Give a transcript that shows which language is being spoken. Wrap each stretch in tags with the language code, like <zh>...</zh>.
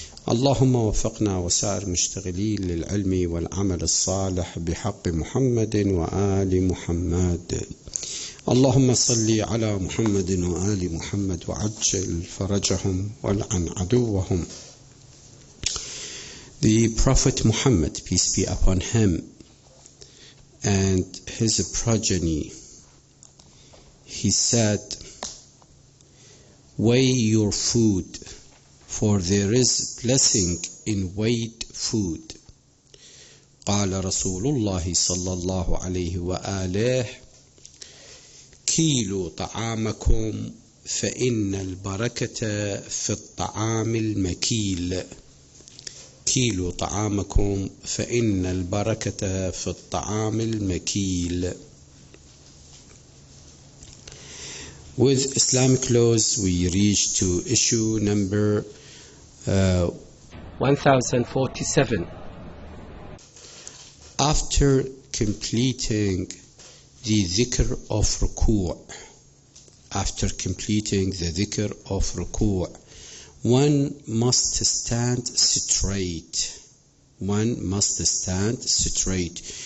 <ar>اللهم وفقنا وسائر المشتغلين للعلم والعمل الصالح بحق محمد وآل محمد. اللهم صل على محمد وآل محمد وعجل فرجهم والعن عدوهم.</ar> <en>The Prophet Muhammad, peace be upon him, and his progeny, he said, weigh your food, for there is blessing in weighed food.</en> <ar>قال رسول الله صلى الله عليه وآله كيلوا طعامكم فإن البركة في الطعام المكيل. كيلوا طعامكم فإن البركة في الطعام المكيل.</ar> <en>With Islamic laws, we reach to issue number 1047. After completing the dhikr of ruku', one must stand straight.</en>